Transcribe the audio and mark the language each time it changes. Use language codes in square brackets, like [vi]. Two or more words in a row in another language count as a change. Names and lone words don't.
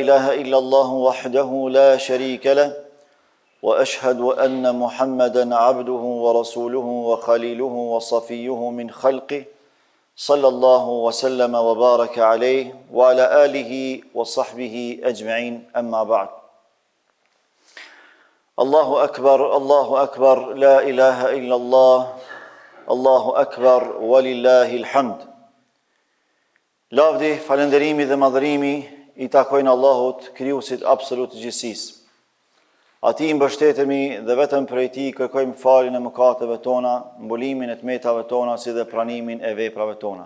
[ar] إله إلا الله وحده لا شريك له وأشهد أن محمدا عبده ورسوله وخليله وصفيه من خلقه صلى الله وسلم وبارك عليه وعلى آله وصحبه أجمعين أما بعد الله أكبر لا إله إلا الله الله أكبر ولله الحمد. [sq] Lavdi, falënderimi dhe madhërimi i takojnë Allahut, krijuesit absolut të gjithësisë. Atij mbështetemi dhe vetëm prej tij kërkojmë faljen e mëkateve tona, mbulimin e tmetave tona si dhe pranimin e veprave tona.